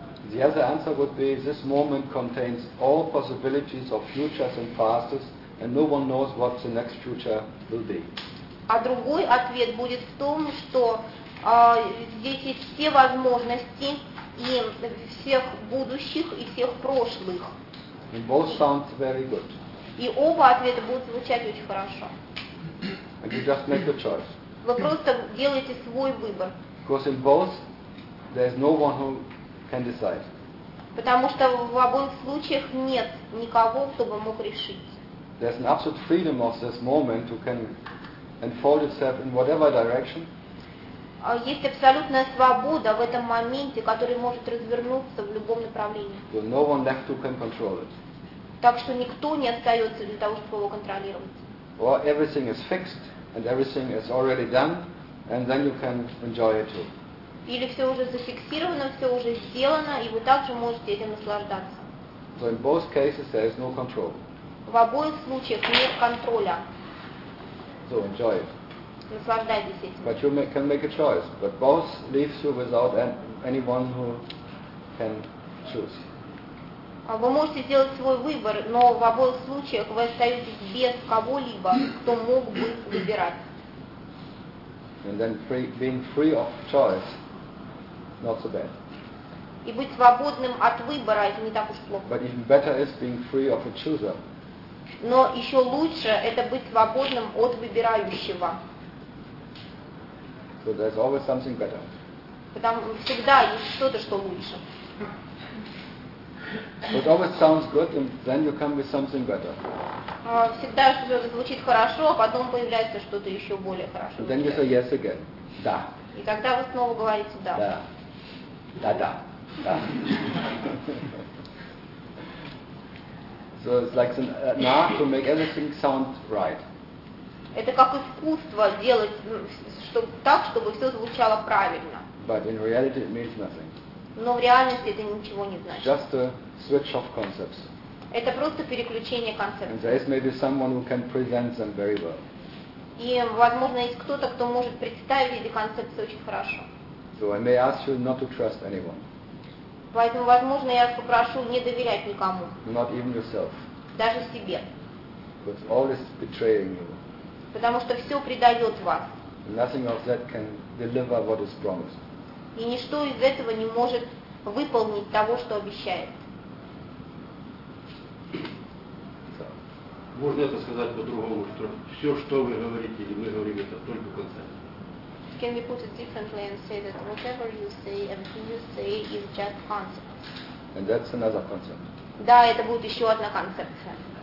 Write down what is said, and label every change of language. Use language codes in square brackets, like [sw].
[en] The other answer would be, this moment contains all possibilities of futures and pasts, and no one knows what the next future will be. [ru] А другой ответ будет в том, что здесь есть все возможности и всех будущих и всех прошлых. [en] And both sound very good. [ru] И оба ответа будут звучать очень хорошо. [en] And you just make the choice. [ru] Вы просто делаете свой выбор. [en] Because in both there is no one who can decide. [ru] Потому что в обоих случаях нет никого, кто бы мог решить. [en] There's an absolute freedom of this moment who can unfold itself in whatever direction. [ru] Есть абсолютная свобода в этом моменте, который может развернуться в любом направлении. [en] So no one left who can control it. [ru] Так что никто не остается для того, чтобы его контролировать. [en] Or everything is fixed and everything is already done, and then you can enjoy it too. [ru] Или все уже зафиксировано, все уже сделано, и вы также можете этим наслаждаться. [en] So in both cases there is no control. [ru] В обоих случаях нет контроля. [en] So enjoy it. [ru] Наслаждайтесь этим. [en] But you can make a choice. But both leaves you without anyone who can choose. [ru] Вы можете сделать свой выбор, но в обоих случаях вы остаетесь без кого-либо, кто мог бы выбирать. [en] And then being free of choice, not so bad. [ru] И быть свободным от выбора, это не так уж плохо. [en] But even better is being free of a chooser. [ru] Но еще лучше это быть свободным от выбирающего. [en] So there's always something better. [ru] Потому что всегда есть что-то, что лучше. [en] It always sounds good, and then you come with something better. [ru] Всегда что-то звучит хорошо, а потом появляется что-то еще более хорошо. [en] And then you say yes again. [ru] Да. И тогда вы снова говорите да. Да. Да, да. Да. [en] So it's like an art to make everything sound right. [ru] Это как искусство делать чтобы, так, чтобы все звучало правильно. [en] But in reality it means nothing. [ru] Но в реальности это ничего не значит. [en] Just a switch of concepts. [ru] Это просто переключение концепций. [en] And there is maybe someone who can present them very well. [ru] И, возможно, есть кто-то, кто может представить эти концепции очень хорошо. [en] So I may ask you not to trust anyone. [ru] Поэтому, возможно, я попрошу не доверять никому. [en] Not even yourself. [ru] Даже себе. [en] Because all is betraying you. [ru] Потому что все предает вас. [en] Nothing of that can deliver what is promised. [ru] И ничто из этого не может выполнить того, что обещает. Можно это сказать по-другому, что все, что вы говорите или мы говорим, это только концепция. [en] Can we put it differently and say that whatever you say and who you say is just concept? And that's another concept. [ru] Да, это будет еще одна концепция.